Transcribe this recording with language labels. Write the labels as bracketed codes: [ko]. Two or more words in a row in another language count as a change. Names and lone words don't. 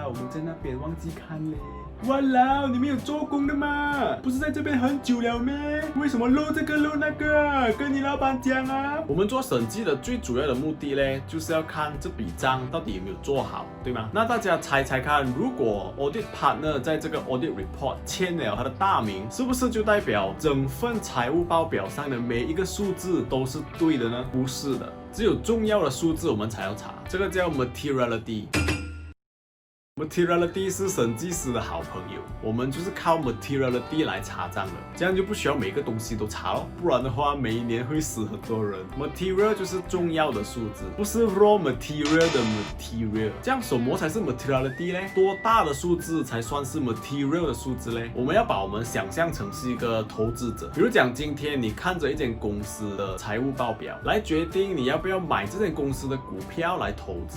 [zh] 我们在那边忘记看嘞。哇啦，你们有做工的吗？不是在这边很久了咩？为什么漏这个漏那个？跟你老板讲啊！我们做审计的最主要的目的呢，就是要看这笔账到底有没有做好，对吗？那大家猜猜看，如果 [en] audit partner [zh] 在这个 [en] audit report [zh] 签了他的大名，是不是就代表整份财务报表上的每一个数字都是对的呢？不是的，只有重要的数字我们才要查，这个叫 materiality。Materiality 是审计师的好朋友，我们就是靠 materiality 来查账的，这样就不需要每个东西都查了，不然的话每一年会死很多人。Material 就是重要的数字，不是 [en] raw material [zh] 的 material。这样什么才是 materiality 呢？多大的数字才算是 material 的数字呢？我们要把我们想象成是一个投资者，比如讲今天你看着一间公司的财务报表，来决定你要不要买这间公司的股票来投资。